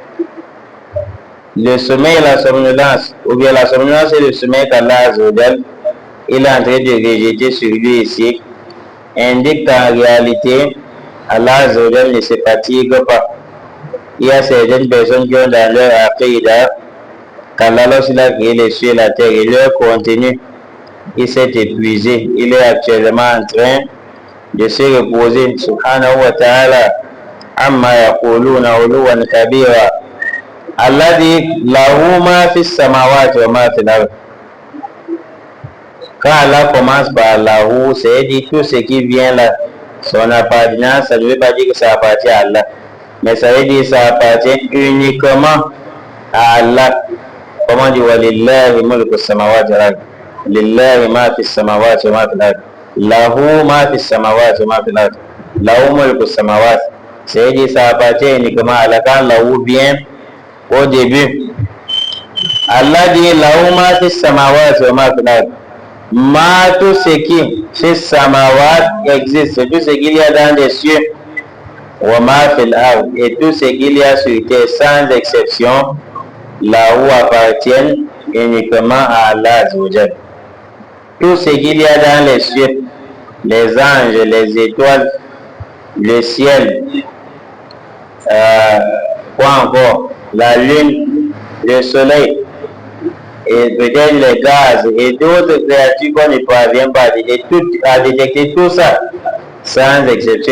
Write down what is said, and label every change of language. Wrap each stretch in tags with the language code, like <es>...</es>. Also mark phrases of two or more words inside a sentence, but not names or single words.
<fr>Le sommeil et la somnolence, ou bien la somnolence et le sommeil qu'Allah</fr> <ar>عز وجل,</ar> <fr>il est en train de rejeter sur lui ici, indique qu'en réalité, Allah</fr> <ar>عز وجل</ar> <fr>ne se fatigue pas. Il y a certaines personnes qui ont dans leur aqidah qu'Allah, lorsqu'il a créé les cieux et la terre et leur contenu, il s'est épuisé. Il est actuellement en train de se reposer.</fr> <ar>سبحانه وتعالى عما يقولون علوا كبيرا. Allah dit له ما في السماوات وما في الأرض.</ar> <fr>Quand Allah commence par lahu, c'est dit tout ce qui vient là, son appartenance, ça ne veut pas dire que ça appartient à Allah, mais ça veut dire que ça appartient uniquement à Allah. Comment dire</fr> <ar>ولله ملك السماوات والأرض، لله ما في السماوات وما في الأرض، له ما في السماوات وما في الأرض، له ملك السماوات,</ar> <fr>c'est dire ça appartient uniquement à Allah. Quand lahu vient au début, Allah dit</fr> <ar>له ما في السماوات وما في الأرض، ما,</ar> <fr>tout ce qui</fr> <ar>في السماوات</ar> <fr>existe, tout ce qu'il y a dans les cieux,</fr> <ar>وما في الأرض,</ar> <fr>et tout ce qu'il y a sur terre sans exception, là où appartiennent uniquement à Allah</fr> <ar>عز وجل.</ar> <fr>Tout ce qu'il y a dans les cieux, les anges, les étoiles, le ciel, quoi encore, la lune, le soleil, et peut-être les gaz et d'autres créatures qu'on ne parvient pas à détecter tout ça sans exception.</fr>